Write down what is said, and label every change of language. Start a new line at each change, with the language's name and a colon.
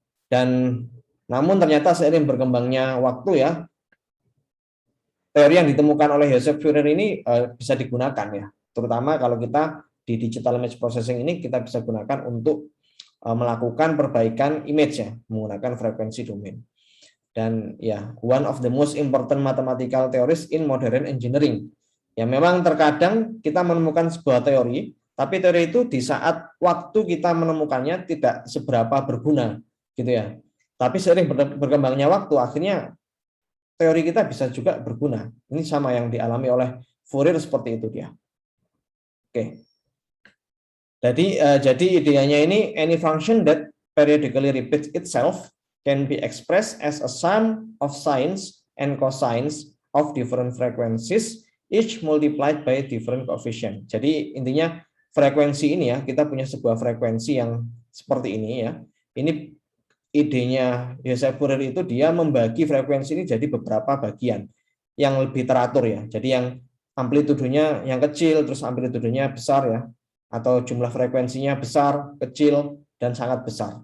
Indonesian: Dan namun ternyata seiring berkembangnya waktu ya, teori yang ditemukan oleh Joseph Fourier ini bisa digunakan ya, terutama kalau kita di digital image processing ini kita bisa gunakan untuk melakukan perbaikan image ya menggunakan frekuensi domain. Dan ya,
English: one of the most important mathematical theories in modern engineering.
Indonesian: Ya, memang terkadang kita menemukan sebuah teori, tapi teori itu di saat waktu kita menemukannya tidak seberapa berguna gitu ya. Tapi seiring berkembangnya waktu, akhirnya teori kita bisa juga berguna. Ini sama yang dialami oleh Fourier, seperti itu dia. Oke. Jadi idenya ini,
English: any function that periodically repeats itself can be expressed as a sum of sines and cosines of different frequencies, each multiplied by different coefficient.
Indonesian: Jadi intinya frekuensi ini ya, kita punya sebuah frekuensi yang seperti ini ya. Ini idenya Joseph Fourier itu dia membagi frekuensi ini jadi beberapa bagian yang lebih teratur ya. Jadi yang amplitudenya yang kecil, terus amplitudenya besar ya, atau jumlah frekuensinya besar, kecil, dan sangat besar.